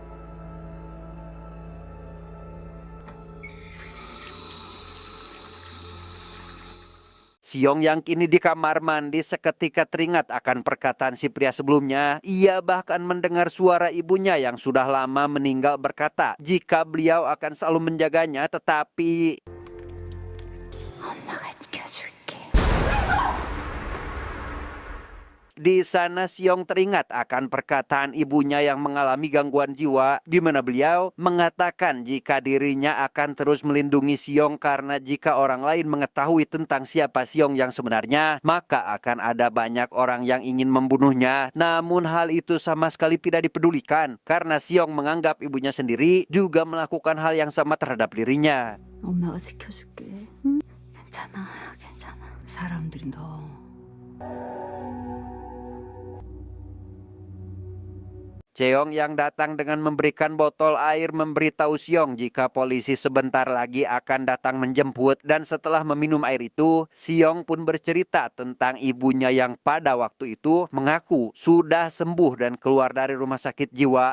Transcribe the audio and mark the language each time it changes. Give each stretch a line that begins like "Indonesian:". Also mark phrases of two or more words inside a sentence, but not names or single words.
Indonesian: Siong yang kini di kamar mandi seketika teringat akan perkataan si pria sebelumnya. Ia bahkan mendengar suara ibunya yang sudah lama meninggal berkata jika beliau akan selalu menjaganya, tetapi
Korean: 엄마가 지켜줄게.
Indonesian: di sana Siong teringat akan perkataan ibunya yang mengalami gangguan jiwa, di mana beliau mengatakan jika dirinya akan terus melindungi Siong karena jika orang lain mengetahui tentang siapa Siong yang sebenarnya, maka akan ada banyak orang yang ingin membunuhnya. Namun hal itu sama sekali tidak dipedulikan karena Siong menganggap ibunya sendiri juga melakukan hal yang sama terhadap dirinya.
Korean: 엄마가 지켜줄게. 응? 괜찮아, 괜찮아. 사람들이 너
Indonesian: Cheong yang datang dengan memberikan botol air memberitahu Siong jika polisi sebentar lagi akan datang menjemput, dan setelah meminum air itu, Siong pun bercerita tentang ibunya yang pada waktu itu mengaku sudah sembuh dan keluar dari rumah sakit jiwa.